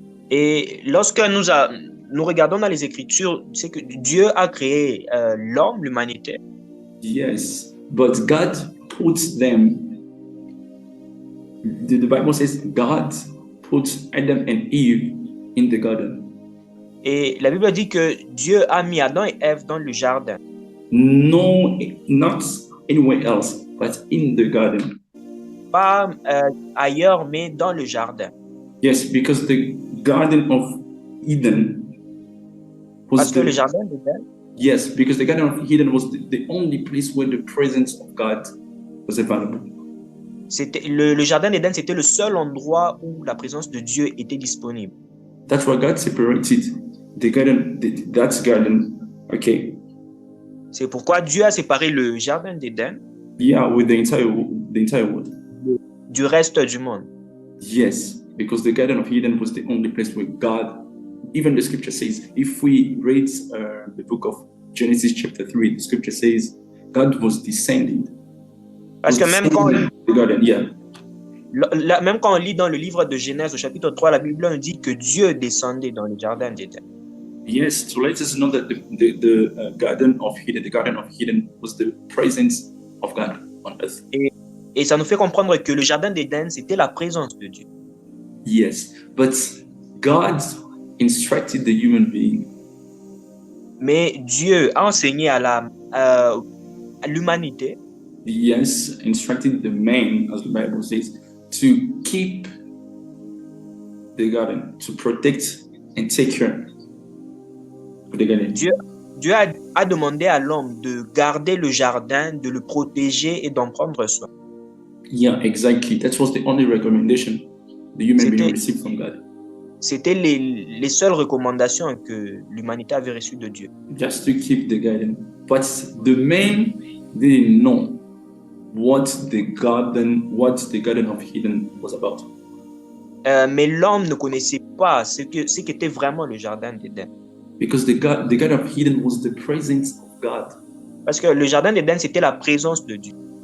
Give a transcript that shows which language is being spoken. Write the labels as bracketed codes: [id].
[fr] Et lorsque nous regardons dans les Écritures, c'est que Dieu a créé l'homme, l'humanité. [en] Yes, but God puts them. The Bible says God puts Adam and Eve in the garden. [fr] Et la Bible dit que Dieu a mis Adam et Ève dans le jardin. [en] No, not anywhere else, but in the garden. [fr] Pas ailleurs, mais dans le jardin. [en] Yes, because the Garden of Eden was [fr] Parce que le jardin d'Éden. [en] Yes, because the Garden of Eden was the only place where the presence of God was available. [fr] C'était le jardin d'Éden, c'était le seul endroit où la présence de Dieu était disponible. [en] That's why God separated the garden, that garden, okay. [fr] C'est pourquoi Dieu a séparé le jardin d'Éden. [en] Yeah, with the entire world. [fr] Du reste du monde. [en] Yes, because the Garden of Eden was the only place where God, even the scripture says, if we read the book of Genesis chapter 3, the scripture says God was descending. [fr] Parce que même quand, [en] the garden, yeah. [fr] Même quand on lit dans le livre de Genèse au chapitre 3, la Bible nous dit que Dieu descendait dans le jardin d'Éden. [en] Yes, to let us know that the Garden of Eden was the presence of God on earth. [fr] Et ça nous fait comprendre que le jardin d'Éden, c'était la présence de Dieu. [en] Yes, but God instructed the human being. [fr] Mais Dieu a enseigné à l'humanité. [en] Yes, instructed the man, as the Bible says, to keep the garden, to protect and take care of the garden. [fr] Dieu a demandé à l'homme de garder le jardin, de le protéger et d'en prendre soin. [en] Yeah, exactly. That was the only recommendation the human being received from God. [fr] C'était les seules recommandations que l'humanité avait reçues de Dieu. [en] Just to keep the garden. But the man didn't know what the Garden of Eden was about. [fr] Mais l'homme ne connaissait pas ce qu'était vraiment le jardin d'Éden. [en] Because the Garden of Eden was the presence of God. [fr] Parce que le jardin d'Éden, c'était la présence de Dieu.